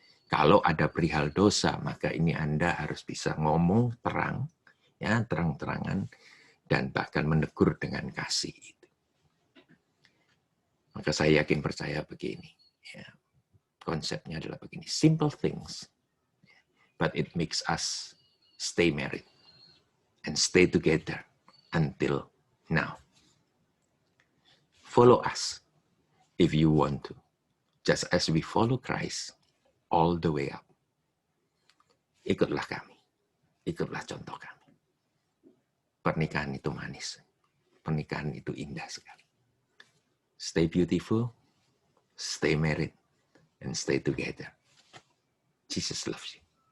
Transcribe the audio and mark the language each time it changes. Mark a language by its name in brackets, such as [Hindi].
[Indonesian] Kalau ada perihal dosa, maka ini Anda harus bisa ngomong terang, ya, terang-terangan, dan bahkan menegur dengan kasih. Maka saya yakin percaya begini. Ya. Konsepnya adalah begini. [English] Simple things. But it makes us stay married. And stay together until now. Follow us if you want to. Just as we follow Christ all the way up. [Indonesian] Ikutlah kami. Ikutlah contoh kami. Pernikahan itu manis. Pernikahan itu indah sekali. [English] Stay beautiful, stay married, and stay together. Jesus loves you.